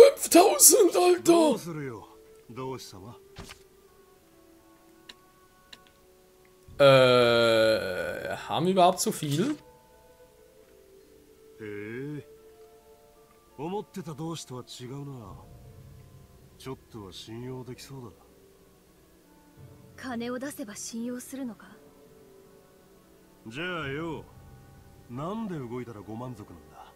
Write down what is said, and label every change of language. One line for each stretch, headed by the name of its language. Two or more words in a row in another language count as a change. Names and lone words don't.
Japanese: 12.000, ど
German: Alter!
Japanese: うするよ、同志様。
German: Haben wir überhaupt so viel?
Japanese: 思ってた同志とは違うな。ちょっとは信用できそうだ。金を出せば信用するのか。じゃあよ、なんで動いたらご満足なんだ。